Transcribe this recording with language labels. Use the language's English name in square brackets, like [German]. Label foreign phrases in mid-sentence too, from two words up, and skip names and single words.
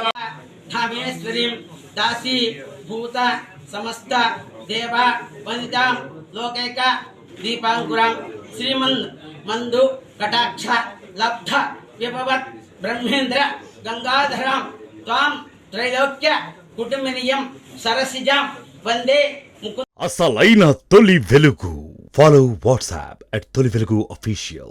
[Sanskrit] धामेश्वरीं दासी भूत समस्त देव वनितां लोकैक दीपांकुरां श्रीमन् मंदु कटाक्ष लब्ध विभवत् ब्रह्मेंद्र गंगाधरां त्वां त्रैलोक्य कुटुंबिनीयं सरसिजां वंदे [Telugu] అసలైన తొలి వెలుగు. ఫాలో వాట్సాప్ @తొలి వెలుగు official.